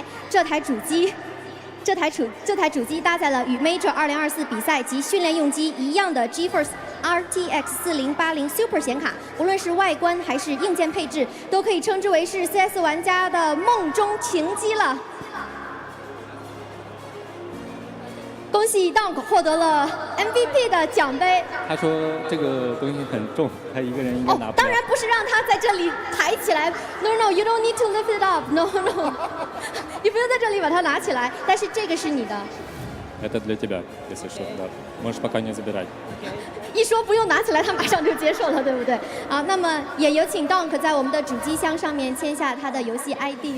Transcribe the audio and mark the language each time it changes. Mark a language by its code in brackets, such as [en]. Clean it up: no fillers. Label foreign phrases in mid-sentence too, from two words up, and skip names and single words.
[zh] 这台主机搭载了与 Major 2024比赛及训练用机一样的 GeForce RTX 4080 Super 显卡，无论是外观还是硬件配置，都可以称之为是 CS 玩家的梦中情机了。恭喜 Donk 获得了 MVP 的奖杯。他说这个东西很重，他一个人应该拿不了。当然不是让他在这里抬起来 ， [en] No, you don't need to lift it up. [zh] No, 你不用在这里把它拿起来，但是这个是你的。 [ru] Это для тебя, если что, да. Можешь пока не забирать. [zh] 一说不用拿起来，他马上就接受了，对不对？好，那么也有请 Donk 在我们的主机箱上面签下他的游戏 ID。